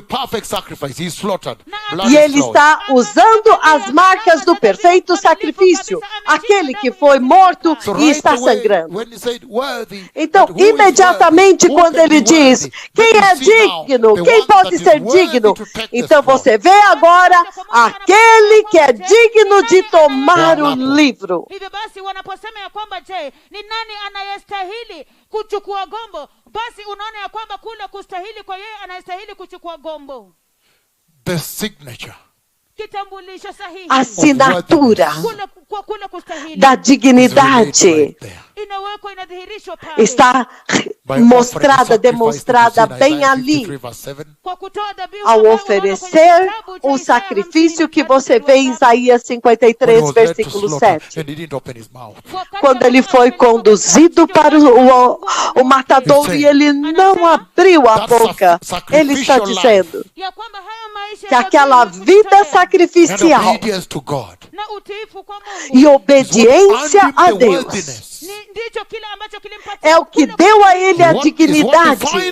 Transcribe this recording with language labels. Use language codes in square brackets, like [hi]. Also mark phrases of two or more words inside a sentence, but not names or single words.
[pt] E ele está usando as marcas do perfeito sacrifício, aquele que foi morto e está sangrando. Então, imediatamente quando ele diz, quem é digno? Quem pode ser digno? Então você vê agora aquele que é digno de tomar o livro. [sw] Hivyo basi wanaposema ya kwamba je, ni nani anayestahili kuchukua gombo? Basi unaona ya kwamba kule kustahili kwa yeye anayestahili kuchukua gombo. [en] The signature. [sw] Kitambulisho sahihi. [pt] Assinatura [sw] kule kustahili. [pt] da dignidade está mostrada, demonstrada bem ali, ao oferecer o sacrifício que você vê em Isaías 53, versículo 7. Quando ele foi conduzido para o matadouro e ele não abriu a boca, ele está dizendo que aquela vida sacrificial e obediência a Deus é o que deu a ele a dignidade.